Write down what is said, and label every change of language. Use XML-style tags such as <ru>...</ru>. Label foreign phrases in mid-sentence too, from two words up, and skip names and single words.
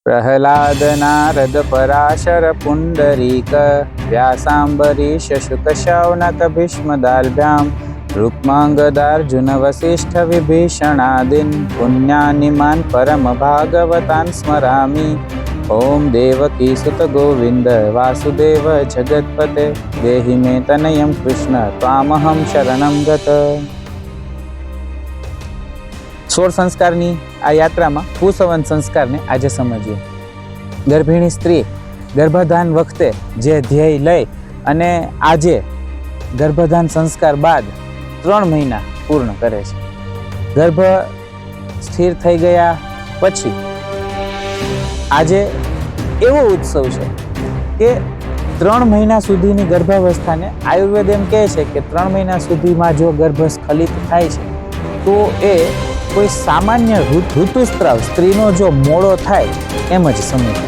<sa>प्रह्लाद नारद पराशर पुंडरीक व्यासाम्बरीश शुक शौनक भीष्मदाल्भ्यां रुक्मांगदार्जुन वसिष्ठ विभीषणादीन् पुण्यानिमान् परम भागवतान् स्मरामि। ओम देवकी सुत गोविंद वासुदेव जगत्पते देहि मे तनयं कृष्ण त्वामहं शरणं गत।</sa> <gu>16 સંસ્કારની આ યાત્રામાં પુંસવન સંસ્કારને આજે સમજીએ। ગર્ભિણી સ્ત્રી ગર્ભધાન વખતે જે ધ્યેય લઈ અને આજે ગર્ભધાન સંસ્કાર બાદ 3 મહિના પૂર્ણ કરે છે। ગર્ભ સ્થિર થઈ ગયા પછી આજે એવો ઉત્સવ છે કે 3 મહિના સુધીની ગર્ભાવસ્થાને આયુર્વેદ એમ કહે છે કે 3 મહિના સુધીમાં જો ગર્ભ સ્ખલિત થાય છે તો એ કોઈ સામાન્ય ઋતુસ્ત્રાવ સ્ત્રીનો જો મોડો થાય એમ જ સમજે।</gu>